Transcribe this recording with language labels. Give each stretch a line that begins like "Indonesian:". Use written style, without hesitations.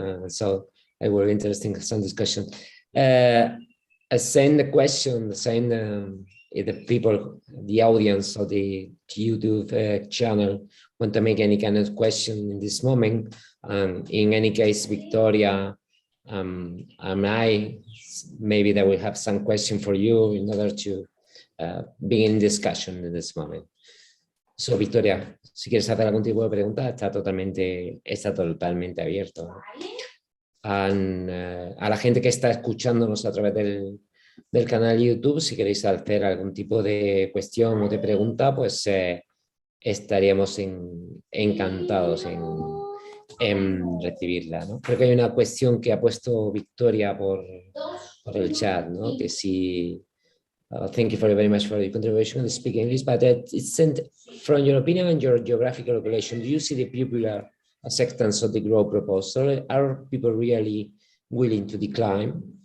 English: So it was interesting, some discussion. I send the question, if the people, the audience of the YouTube channel want to make any kind of question in this moment. In any case, Victoria and I, maybe that we have some question for you in order to begin discussion in this moment.
Spanish: So, Victoria, si quieres hacer algún tipo de pregunta, está totalmente abierto. A la gente que está escuchándonos a través del canal YouTube, si queréis hacer algún tipo de cuestión o de pregunta, pues estaríamos encantados en recibirla, ¿no? Creo que hay una cuestión que ha puesto Victoria por el chat, ¿no? Que si
English: thank you very much for your contribution to speak English, but it's sent from your opinion and your geographical location. Do you see the popular acceptance of the growth proposal? Are people really willing to decline?